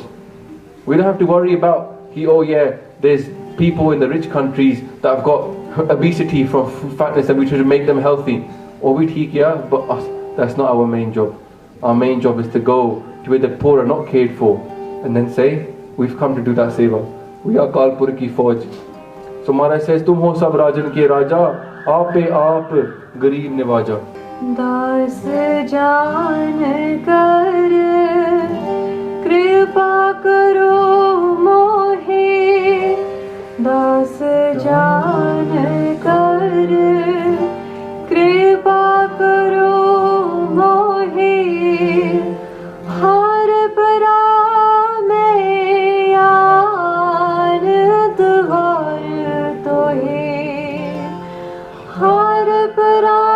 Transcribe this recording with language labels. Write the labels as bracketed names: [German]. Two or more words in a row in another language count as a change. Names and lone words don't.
[English] We don't have to worry about, oh yeah, there's people in the rich countries that have got obesity from fatness and we try to make them healthy. Or we take care, but us, that's not our main job. Our main job is to go to where the poor are not cared for and then say, we've come to do that seva. We are [Hindi] कलपुर की फ़ौज. [English] So Maharaj says, [Punjabi] "ਤੁਮ ਹੋ ਸਭ ਰਾਜਨ ਕੇ ਰਾਜਾ, ਆਪੇ ਆਪ ਗਰੀਬ ਨਿਵਾਜਾ." [Hindi] दास जान कर कृपा करो मोहे दास जान कर कृपा करो मोहे हार परा मैं यार द्वार तोहे हार परा